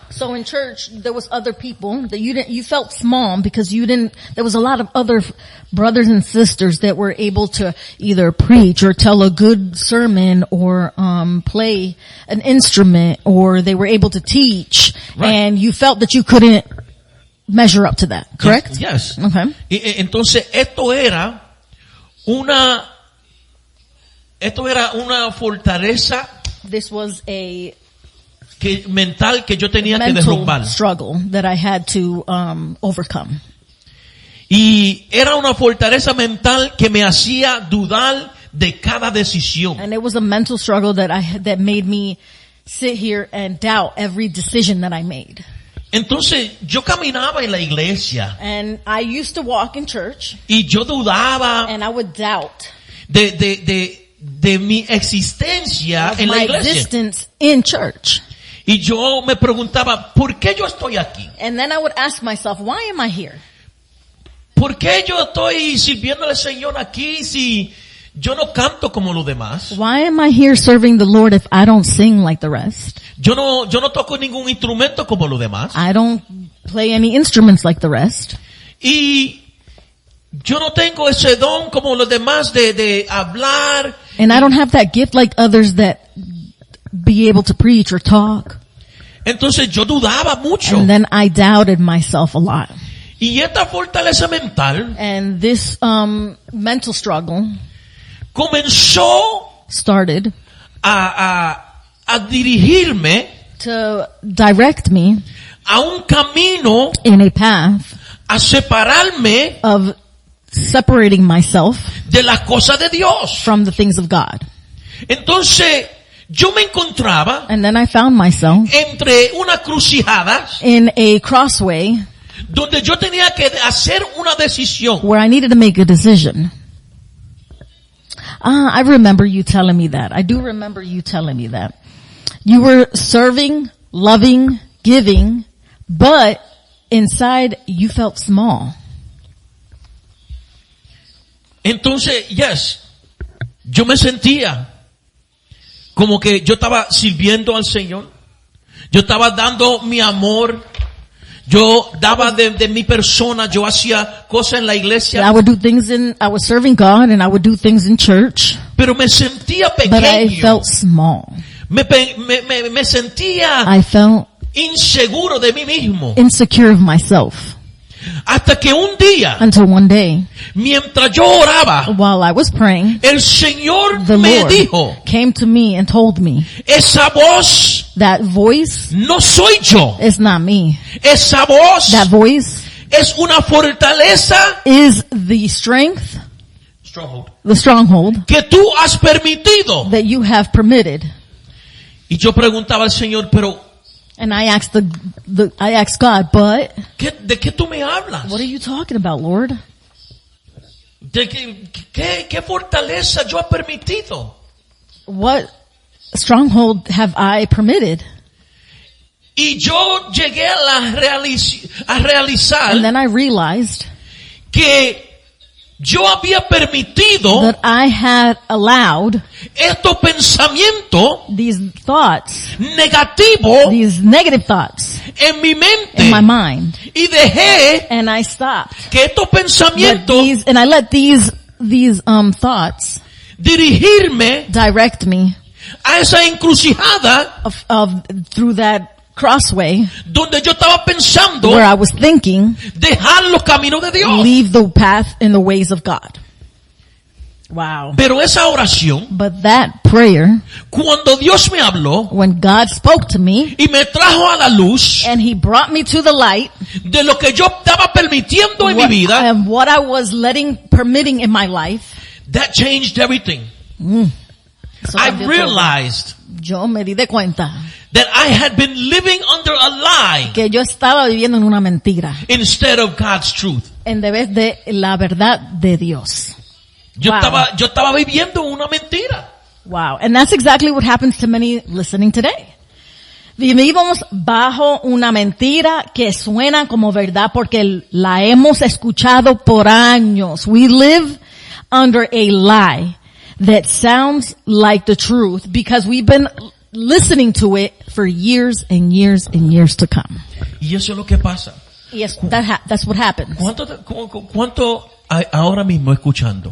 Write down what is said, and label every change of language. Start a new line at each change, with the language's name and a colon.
English: so in church, there was other people that you felt small because there was a lot of other brothers and sisters that were able to either preach or tell a good sermon or, play an instrument, or they were able to teach. Right. And you felt that you couldn't measure up to that, correct? Yes. Okay.
Spanish: Entonces esto era una fortaleza.
English: This was a
Spanish: mental que yo tenía que derrumbar.
English: Struggle that I had to overcome.
Spanish: Y era una fortaleza mental que me hacía dudar de cada decisión.
English: And it was a mental struggle that made me sit here and doubt every decision that I made.
Spanish: Entonces yo caminaba en la iglesia
English: And I used to walk in church
Spanish: y yo dudaba
English: and I would doubt
Spanish: de mi existencia
English: of
Spanish: en la
English: my
Spanish: iglesia.
English: existence in church.
Spanish: Y yo me preguntaba, ¿por qué yo estoy aquí?
English: And then I would ask myself, why am I here?
Spanish: ¿Por qué yo estoy sirviendo al Señor aquí si yo no canto como los demás?
English: Why am I here serving the Lord if I don't sing like the rest?
Spanish: Yo no toco ningún instrumento como los demás.
English: I don't play any instruments like the rest.
Spanish: Y yo no tengo ese don como los demás de hablar.
English: And I don't have that gift like others that be able to preach or talk.
Spanish: Entonces yo dudaba mucho.
English: And then I doubted myself a lot.
Spanish: Y esta fortaleza mental
English: And this mental struggle
Spanish: comenzó
English: started
Spanish: a dirigirme
English: to direct me
Spanish: a un camino
English: in a path
Spanish: a separarme
English: of separating myself
Spanish: de las cosas de Dios.
English: from the things of God.
Spanish: Entonces yo me encontraba
English: And then I found myself
Spanish: entre una crucijada
English: in a crossway
Spanish: donde yo tenía que hacer una decisión.
English: where I needed to make a decision. I remember you telling me that. I do remember you telling me that. You were serving, loving, giving, but inside you felt small.
Spanish: Entonces, yo me sentía como que yo estaba sirviendo al Señor. Yo estaba dando mi amor. Yo daba de mi persona. Yo hacía cosas en la iglesia.
English: I was serving God and I would do things in church,
Spanish: Pero me sentía
English: but I
Spanish: pequeño.
English: felt small.
Spanish: Me sentía
English: I felt
Spanish: inseguro de mí mismo.
English: insecure of myself
Spanish: Hasta que un día,
English: until one day,
Spanish: mientras yo oraba,
English: while I was praying,
Spanish: el Señor
English: the
Spanish: me
English: Lord
Spanish: dijo,
English: came to me and told me,
Spanish: esa voz
English: that voice
Spanish: no soy yo.
English: is not me.
Spanish: Esa voz
English: That voice
Spanish: es una fortaleza
English: is the strength, stronghold, the stronghold
Spanish: que tú has permitido.
English: that you have permitted.
Spanish: Y yo preguntaba al Señor, pero
English: And I asked I asked God, but
Spanish: ¿de qué tú me hablas?
English: what are you talking about, Lord?
Spanish: ¿De qué fortaleza yo he permitido?
English: What stronghold have I permitted?
Spanish: Y yo llegué a realizar
English: And then I realized
Spanish: que yo había permitido
English: that I had allowed
Spanish: estos pensamientos
English: these thoughts,
Spanish: negativos
English: these negative thoughts
Spanish: en mi mente
English: in my mind.
Spanish: y dejé
English: And I stopped.
Spanish: que estos pensamientos
English: And I let these thoughts
Spanish: dirigirme
English: direct me
Spanish: a esa encrucijada
English: through that crossway
Spanish: donde yo estaba pensando
English: where I was thinking,
Spanish: dejar los caminos de Dios.
English: leave the path in the ways of God. Wow.
Spanish: Pero esa oración,
English: But that prayer,
Spanish: cuando Dios me habló
English: when God spoke to me
Spanish: y me trajo a la luz
English: and He brought me to the light,
Spanish: de lo que yo estaba permitiendo en mi vida,
English: and what I was permitting in my life, that changed everything.
Spanish: eso
English: I
Spanish: cambió todo.
English: realized
Spanish: Yo me di de cuenta
English: that I had been living under a lie
Spanish: que yo estaba viviendo en una mentira
English: instead of God's truth.
Spanish: en vez de la verdad de Dios. Yo
English: Wow.
Spanish: estaba viviendo una mentira.
English: Wow. And that's exactly what happens to many listening today.
Spanish: Vivimos bajo una mentira que suena como verdad porque la hemos escuchado por años.
English: We live under a lie that sounds like the truth because we've been listening to it for years and years and years to come.
Spanish: Y eso es lo que pasa.
English: Yes, that's what happens.
Spanish: ¿Cuánto hay ahora mismo escuchando?